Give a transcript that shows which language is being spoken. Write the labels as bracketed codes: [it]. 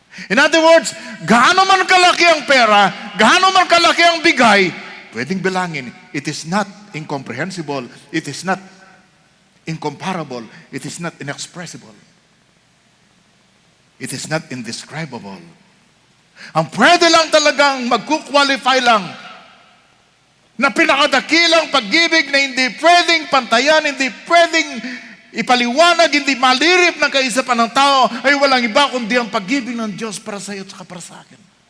[en] In other words, [tl] gaano man kalaki ang pera, gaano man kalaki ang bigay, pwedeng bilangin. [en] It is not incomprehensible. It is not incomparable. It is not inexpressible. It is not indescribable. [tl] Ang pwede lang talagang magkukwalify lang na pinakadakilang pag-ibig na hindi pwedeng pantayan, hindi pwedeng ipaliwanag, hindi malirip ng kaisipan ng tao, ay walang iba kundi ang pag-ibig ng Diyos para sa iyo at para sa akin.